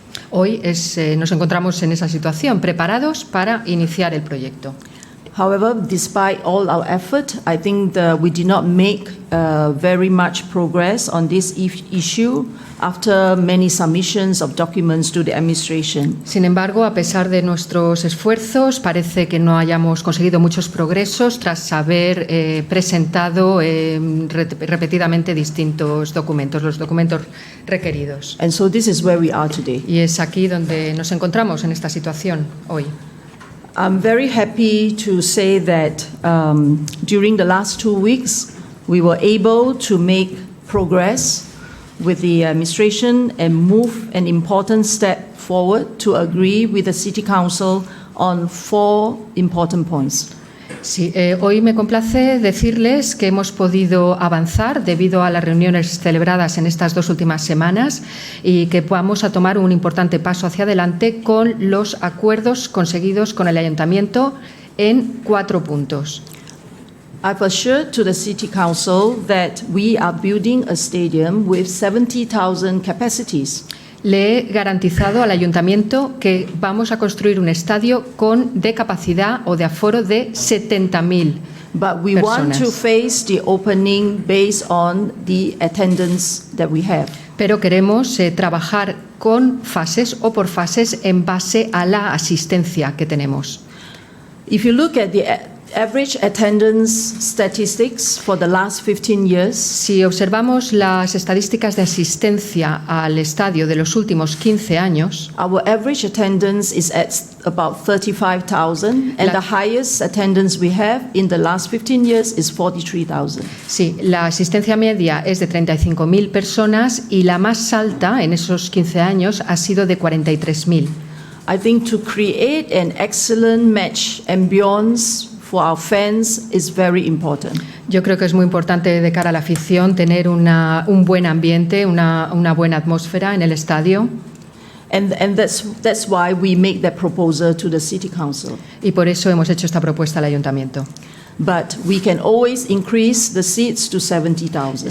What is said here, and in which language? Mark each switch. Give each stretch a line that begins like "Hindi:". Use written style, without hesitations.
Spanish: Hoy nos encontramos en esa situación, preparados para iniciar el proyecto.
English: However, despite all our effort, I think we did not make very much progress on this issue after many submissions of documents to the administration.
Spanish: Sin embargo, a pesar de nuestros esfuerzos, parece que no hayamos conseguido muchos progresos tras haber presentado repetidamente distintos documentos, los documentos requeridos.
English: And so this is where we are today.
Spanish: Y es aquí donde nos encontramos en esta situación hoy.
English: I'm very happy to say that during the last 2 weeks, we were able to make progress with the administration and move an important step forward to agree with the City Council on 4 important points.
Spanish: Sí, hoy me complace decirles que hemos podido avanzar debido a las reuniones celebradas en estas 2 últimas semanas y que vamos a tomar un importante paso hacia adelante con los acuerdos conseguidos con el Ayuntamiento en 4 puntos.
English: I've assured to the City Council that we are building a stadium with 70,000 capacities.
Spanish: Le he garantizado al Ayuntamiento que vamos a construir un estadio de capacidad o de aforo de 70.000
English: But we want to face the opening based on the attendance that we have.
Spanish: Pero queremos trabajar con fases o por fases en base a la asistencia que tenemos.
English: If you look at the average attendance statistics for the last 15 years,
Spanish: si observamos las estadísticas de asistencia al estadio de los últimos 15 años,
English: our average attendance is at about 35,000 and the highest attendance we have in the last 15 years is 43,000.
Spanish: Sí, la asistencia media es de 35.000 personas y la más alta en esos 15 años ha sido de 43.000.
English: I think to create an excellent match ambience for our fans is very important.
Spanish: Yo creo que es muy importante de cara a la afición tener un buen ambiente, una buena atmósfera en el estadio.
English: And that's why we make that proposal to the City Council.
Spanish: Y por eso hemos hecho esta propuesta al Ayuntamiento.
English: But we can always increase the seats to 70,000.